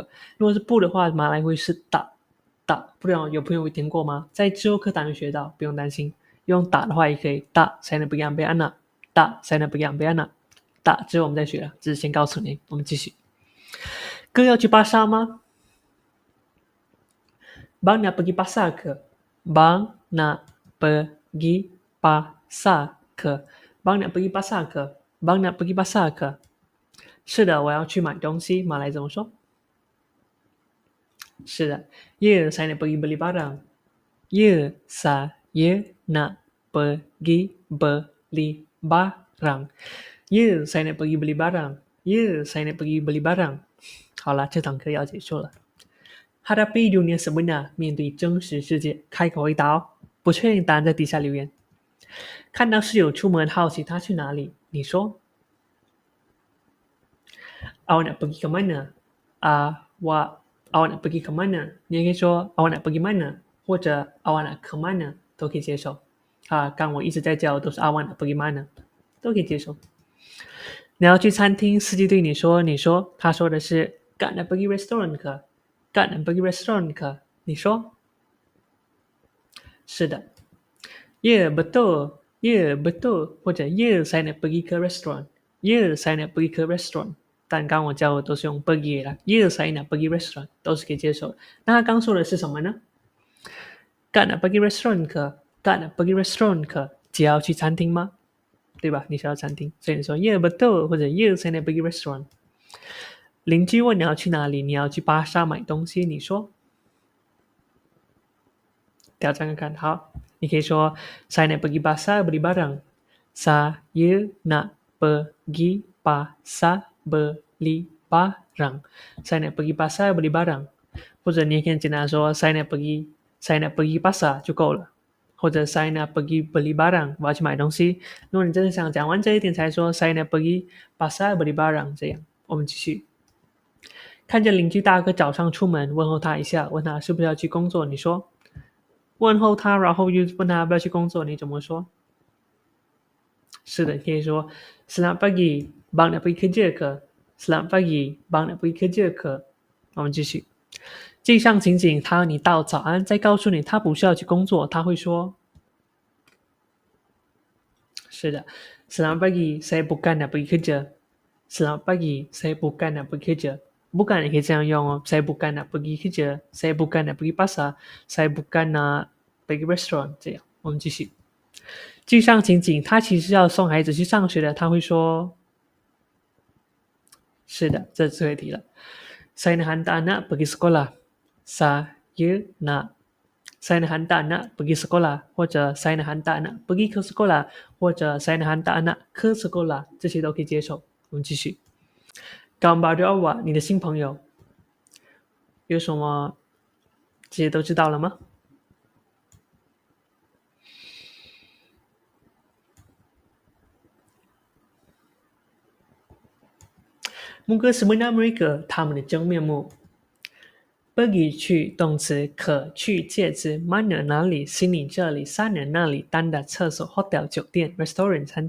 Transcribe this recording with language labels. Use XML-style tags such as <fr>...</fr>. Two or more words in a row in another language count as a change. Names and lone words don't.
<zh>如果是不的话，马来会是打，不知道有朋友会听过吗？在之后课堂会学到，不用担心。</zh> <ms>用打的话也可以，打 saya nak pergi ambil anak， 打 saya nak pergi ambil anak，</ms> <zh>打之后我们再学了，只是先告诉你。我们继续。哥要去巴沙吗？</zh> <ms>Bang nak pergi pasar ke? Bang nak pergi pasar ke? Bang nak pergi pasar ke? Bang nak pergi pasar ke?</ms> <zh>是的，我要去买东西。马来怎么说？</zh> <ms>是的 Ya, saya nak pergi beli barang. Ya, saya nak pergi beli barang. Ya, saya nak pergi beli barang. Ya, saya nak pergi beli barang.</ms> <zh>好了，这堂课要结束了。</zh> <ms>Hadapi dunia sebenar</ms> <zh>面对真实世界，开口回答哦。不确定答案在底下留言。看到室友出门，好奇他去哪里，你说</zh> <ms>Awak nak pergi ke mana? Awak nak pergi ke mana?</ms> <zh>你也可以说</zh> <ms>Awak nak pergi mana</ms> <zh>或者</zh> <ms>Awak nak ke mana</ms> <zh>都可以接受。刚我一直在叫都是</zh> <ms>Awak nak pergi mana</ms> <zh>都可以接受。你要去餐厅，司机对你说，他说的是</zh> <ms>Kak nak pergi restoran ke? Kak nak pergi restoran ke?</ms> <zh>你说是的。</zh> <ms>Ya betul, ya betul 或者 Ya saya nak pergi ke restoran, Ya saya nak pergi ke restoran。</ms> <zh>但刚我教的都是用 pergi 啦</zh> <ms>Ya saya nak pergi restoran</ms> <zh>都是可以接受的。那他刚说的是什么呢？</zh> <ms>Kak nak pergi restoran ke? Kak nak pergi restoran ke?</ms> <zh>姐要去餐厅吗？对吧？你是要餐厅，所以你说</zh> <ms>Ya betul</ms> <zh>或者</zh> <ms>Ya saya nak pergi restoran。</ms> <zh>邻居问你要去哪里，你要去巴沙买东西，你说挑战看看。好，你可以说</zh> <ms>Saya nak pergi pasar beli barang. Saya nak pergi pasar beli barang. Saya nak pergi pasar beli barang.</ms> <zh>或者你也可以简单说 Saya nak pergi pasar 就够了。或者</zh> <ms>Saya nak pergi beli barang</ms> <zh>我要去买东西。如果你真的想讲完这一点才说</zh> <ms>Saya nak pergi pasar beli barang</ms> <zh>这样。我们继续。看见邻居大哥早上出门，问候他一下，问他是不是要去工作，你说问候他，然后又问他要不要去工作，你怎么说？是的，可以说</zh> <ms>Selamat pagi, bang nak pergi kerja ke? Selamat pagi, bang nak pergi kerja ke?</ms> <zh>我们继续。镜上情景，他和你道早安，再告诉你他不是要去工作，他会说是的</zh> <ms>Selamat pagi, saya bukan nak pergi kerja. Selamat pagi, saya bukan nak pergi kerja. Bukan</ms> <zh>也可以这样用哦。</zh> <ms>Saya bukan nak pergi kerja, saya bukan nak pergi pasar, saya bukan nak pergi restoran</ms> <zh>这样。我们继续。镜上情景，他其实要送孩子去上学的，他会说是的，这是最后一题了。</zh> <ms>Saya nak hantar anak pergi sekolah. Saya nak hantar anak pergi sekolah 或者 saya nak hantar anak pergi ke sekolah 或者 saya nak hantar anak ke sekolah</ms> <zh>这些都可以接受。我们继续。</zh> <ms>Kawan baru awak</ms> <zh>你的新朋友有什么这些都知道了吗 ？</zh> <ms>Muka sebenar mereka</ms> <zh>他们的真面目。pergi 去动词，可去介词 mana 哪里 sini 这里 sana 那里 tanda 厕所 hotel 酒店 restaurant 餐</zh>